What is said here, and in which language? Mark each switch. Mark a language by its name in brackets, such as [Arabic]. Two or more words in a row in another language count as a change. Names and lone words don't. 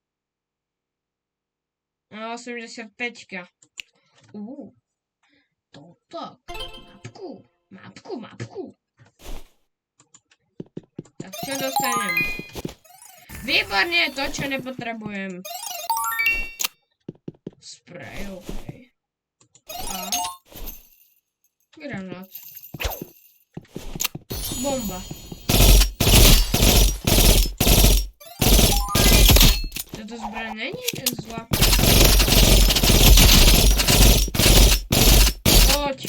[Slovak] 85-ka. To tak. Mapku. Tak čo dostanem? Výborne, to čo nepotrebujem. spray, okej. A. Granat. [Polish] Bomba. To zbroja nie jest zła. Chodź.